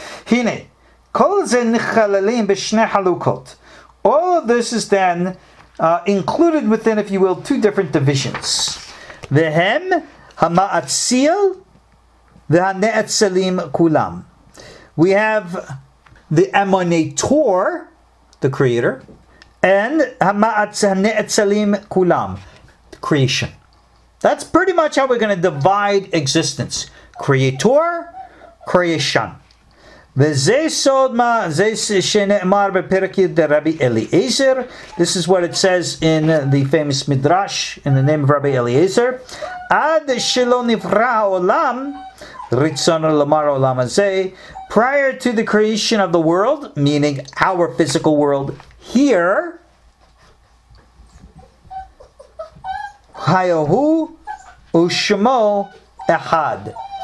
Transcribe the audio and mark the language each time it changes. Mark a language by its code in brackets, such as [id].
[he] הנה, כל זה נכללים בשני חלוקות. [en] All of this is then included within, if you will, 2 different divisions. [he] והם המאציל והנאצלים כולם. [en] We have the emanator, the creator, and הנאצלים כולם, creation. That's pretty much how we're going to divide existence. Creator, creation. [he] וזה סוד מה, זה שנאמר בפרק י' דרבי אליעזר. [en] This is what it says in the famous Midrash in the name of Rabbi Eliezer. [he] עד שלא נברא העולם, רצונו לומר העולם הזה, prior to the creation of the world, meaning our physical world here, Hayahu Ushmo Echad.